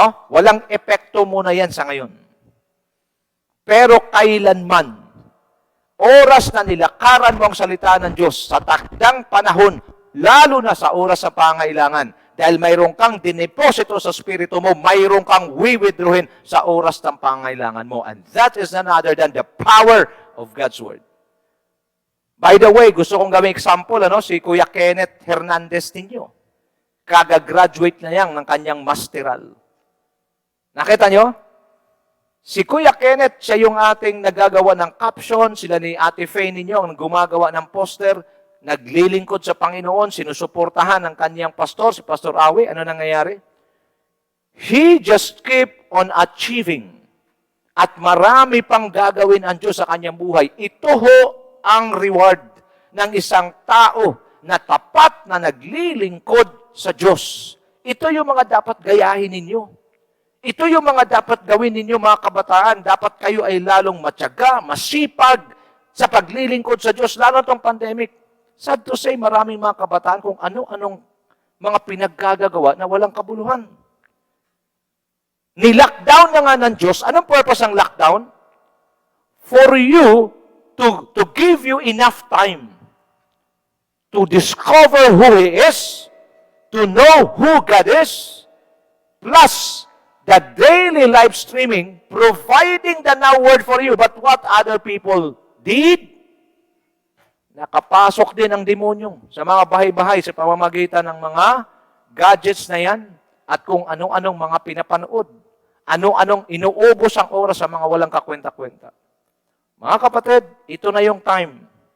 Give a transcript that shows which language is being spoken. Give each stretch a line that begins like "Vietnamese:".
Filipino: Walang epekto muna yan sa ngayon. Pero kailanman, oras na nilakaran mo ang salita ng Diyos sa takdang panahon, lalo na sa oras sa pangailangan, Dahil mayroon kang dineposito sa spirito mo, mayroon kang withdrawin sa oras ng pangailangan mo.
English: And that is none other than the power of God's Word.
Filipino: By the way, gusto kong gawing example, si Kuya Kenneth Hernandez ninyo. Kagagraduate na yan ng kanyang masteral. Nakita nyo? Si Kuya Kenneth, siya yung ating nagagawa ng caption, sila ni Ate Faye ninyo ang gumagawa ng poster, naglilingkod sa Panginoon, sinusuportahan ng kanyang pastor, si Pastor Awi. Ano nangyayari?
English: He just keep on achieving.
Filipino: At marami pang gagawin ang Diyos sa kanyang buhay. Ito ho ang reward ng isang tao na tapat na naglilingkod sa Diyos. Ito yung mga dapat gayahin ninyo. Ito yung mga dapat gawin ninyo, mga kabataan. Dapat kayo ay lalong matyaga, masipag sa paglilingkod sa Diyos, lalo itong pandemic.
English: Sad to say,
Filipino: maraming mga kabataan kung ano-anong mga pinaggagawa na walang kabuluhan. Ni-lockdown na nga ng Diyos. Anong purpose ng lockdown?
English: For you to give you enough time to discover who He is, to know who God is, plus the daily live streaming, providing the now word for you. But what other people did?
Filipino: Nakapasok din ang demonyo sa mga bahay-bahay sa pamamagitan ng mga gadgets na yan at kung anong-anong mga pinapanood. Ano-anong inuubos ang oras sa mga walang kakwenta-kwenta. Mga kapatid, ito na yung time.